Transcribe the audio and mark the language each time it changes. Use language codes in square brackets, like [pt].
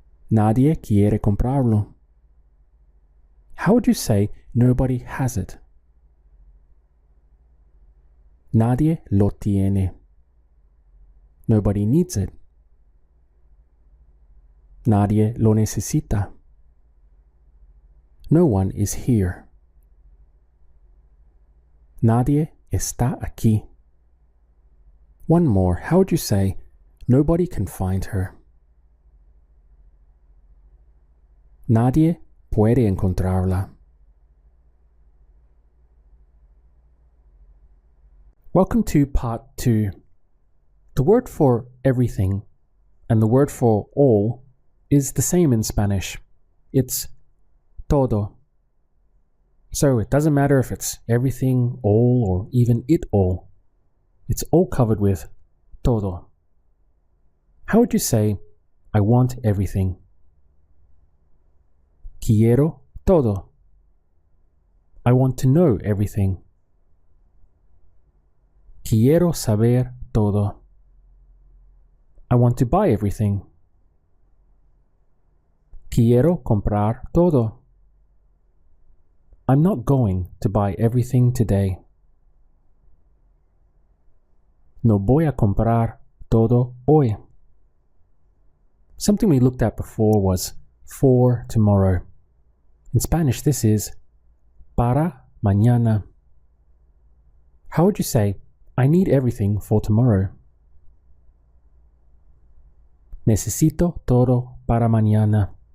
[es] Nadie quiere comprarlo. [en] How would you say nobody has it? [es] Nadie lo tiene. [en] Nobody needs it. [es] Nadie lo necesita. [en] No one is here. [es] Nadie está aquí. [en] One more. How would you say, nobody can find her? [es] Nadie puede encontrarla. [en] Welcome to part 2. The word for everything and the word for all is the same in Spanish. It's todo. So it doesn't matter if it's everything, all, or even it all. It's all covered with todo. How would you say, I want everything? [es] Quiero todo. [en] I want to know everything. [es] Quiero saber todo. [en] I want to buy everything. [es] Quiero comprar todo. [en] I'm not going to buy everything today. [es] No voy a comprar todo hoy. [en] Something we looked at before was for tomorrow. In Spanish, this is [es] para mañana. [en] How would you say, I need everything for tomorrow? [es] Necesito todo para mañana.